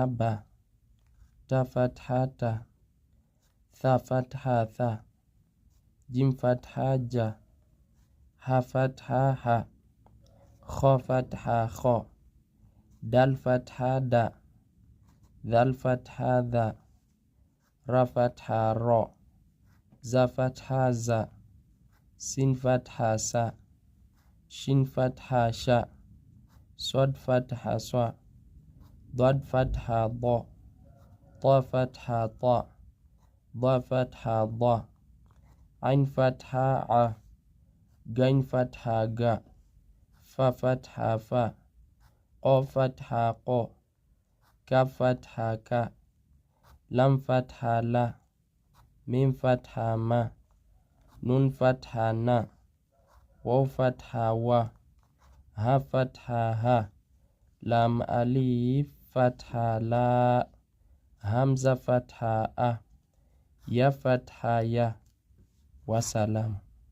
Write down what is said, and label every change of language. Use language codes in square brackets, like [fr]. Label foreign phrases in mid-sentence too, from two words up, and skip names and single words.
[ar] بَ، تاء فتحة تَ، ثاء فتحة ثَ، جيم فتحة جَ، حاء فتحة حَ، خاء فتحة خَ، دال فتحة دَ، ذال فتحة ذَ، راء فتحة رَ، زاي فتحة زَ، سين فتحة سَ، شين فتحة شَ, صاد فتحة صَ، ضاد فتحة ضَ، طاء فتحة طَ، ظاء فتحة ظَ، عين فتحة عَ، غين فتحة غَ، فاء فتحة فَ، قاف فتحة قَ، كاف فتحة كَ، لام فتحة لَ، ميم فتحة مَ، نون فتحة نَ، واو فتحة وَ، هاء فتحة هَ، لام ألف فتحة لا، همزة فتحة ءَ، ياء فتحة يَ. والسلام.